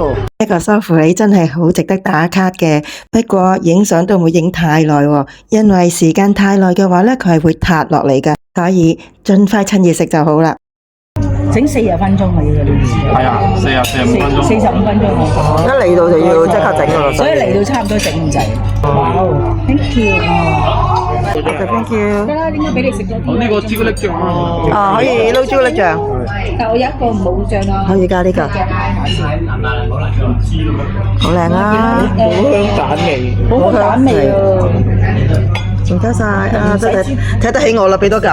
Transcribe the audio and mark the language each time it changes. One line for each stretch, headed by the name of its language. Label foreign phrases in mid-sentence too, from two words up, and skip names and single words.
Cantonese: 呢個梳芙梨真係好值得打卡嘅，不過影相都唔會影太耐喎，因為時間太耐嘅話呢，佢係會塌落嚟㗎，所以盡快趁熱食就好啦。整40分鐘啊，要呢啲。係啊，45分鐘。 45分鐘啊，一嚟到就要即刻整㗎啦，所以嚟到差唔多整咁滯。哇 ，
English: thank you
Cantonese: 啊！
English: ，thank you，
Cantonese: 得啦，點解俾你食咗啲？呢個朱古力醬啊，啊可以撈朱古力醬，但我有一個冇醬啦。可以加呢個，好靚啊，好香蛋味，好香蛋味啊！唔該晒啊，真係睇得起我啦，俾多嚿。